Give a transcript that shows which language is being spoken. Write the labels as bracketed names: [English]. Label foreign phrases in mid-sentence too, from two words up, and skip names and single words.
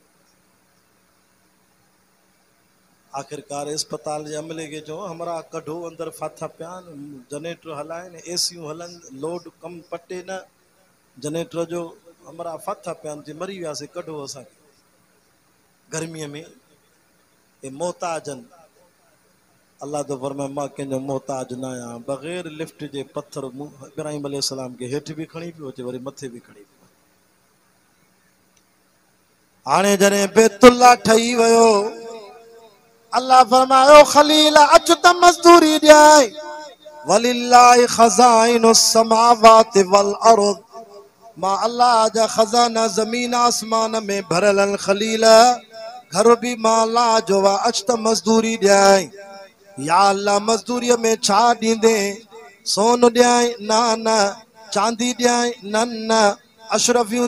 [Sindhi] आख़िरकार अस्पताल जे अमले खे चओ हमरा कढो अंदरि फाथा पिया आहिनि जनरेटर हलाइनि एसियूं हलनि लोड कमु पटे न जनरेटर जो हमरा फाथा पिया आहिनि मरी वियासीं कढो असांखे गर्मीअ में हे मोहताजनि अल्लाह तो फरमाए मां कंहिंजो मोहताज न आहियां बग़ैर लिफ्ट जे पत्थर इब्राहिम अलैहिस्सलाम खे हेठि बि खणी पियो अचे वरी मथे बि खणी पियो हाणे जॾहिं बैतुल्ला ठही वियो अल्लाह फरमायो खलील अच त मजदूरी ॾियाई [Arabic] ولله خزائن السماوات والأرض [Sindhi] मां अल्लाह जा खज़ाना ज़मीन आसमान में भरल आहिनि खलील घर बि मां अल्लाह जो आहे अच त मजदूरी ॾियाई या अल्लाह मजदूरीअ में छा ॾींदे सोन ॾियाई न न चांदी ॾियाई न न अशरफियूं